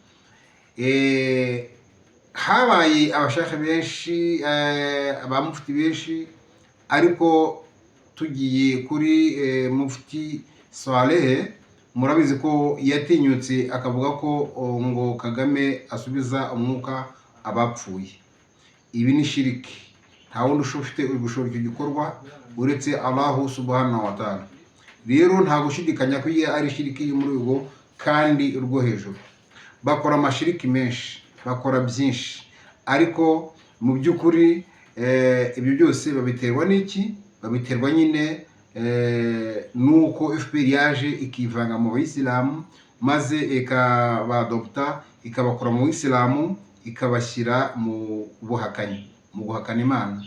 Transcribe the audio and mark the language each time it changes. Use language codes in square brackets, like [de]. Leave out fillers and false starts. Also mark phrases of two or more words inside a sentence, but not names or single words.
[rw] Habaye abashaka benshi, abamufti benshi, ariko tugiye kuri mufti Saleh, murabizi ko yatinyutse akavuga ko ngo Kagame asubiza umwuka abapfuye. Ibi ni shiriki. Nta wundi ufite ugushora icyo gikorwa uretse [ar] الله سبحانه وتعالى. [rw] Rero nta gushidikanya ko ari shiriki yo muri ubwo kandi urwo hejuru. Bakora amashiriki menshi, bakora byinshi, ariko mu by'ukuri ibyo byose babiterwa n'iki? Babiterwa nyine nuko FPR yaje ikivanga mu bayisilamu, maze ikabadopta, ikabakora mu bayisilamu, ikabashyira mu buhakanyi, mu guhakana Imana.